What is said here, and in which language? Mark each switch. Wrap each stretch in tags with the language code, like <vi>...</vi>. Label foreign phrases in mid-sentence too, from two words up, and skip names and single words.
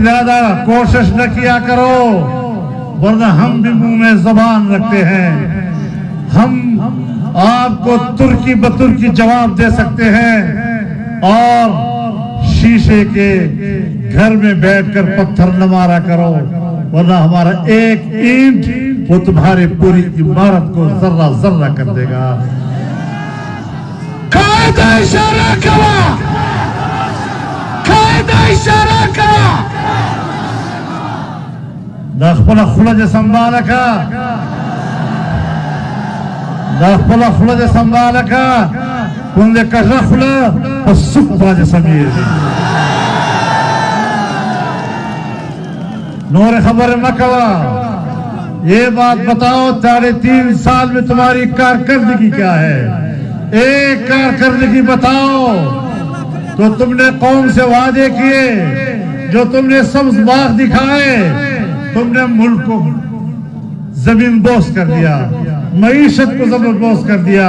<ur>زیادہ کوشش نہ کیا کرو، ورنہ ہم بھی منہ میں زبان رکھتے ہیں، ہم آپ کو ترکی بترکی جواب دے سکتے ہیں، اور شیشے کے گھر میں بیٹھ کر پتھر نہ مارا کرو، ورنہ ہمارا ایک اینٹ وہ تمہاری پوری عمارت کو ذرہ ذرہ کر دے گا.</ur> <ps>قائد اشارہ کرا، قائد اشارہ کرا. دا خپل خوله دې سنباله کا، دا خپل خوله دې سنباله کا، کوم دې کږه خوله په سوک باندې سمیږي. نور خبر مت کوا.</ps> <ur>یہ بات بتاؤ 3.5 سال میں تمہاری کارکردگی کیا ہے؟ ایک کارکردگی بتاؤ. تو تم نے قوم سے وعدے کیے، جو تم نے سبز باغ دکھائے، تم نے ملک کو زمین بوس کر دیا، معیشت کو زمین بوس کر دیا.</ur>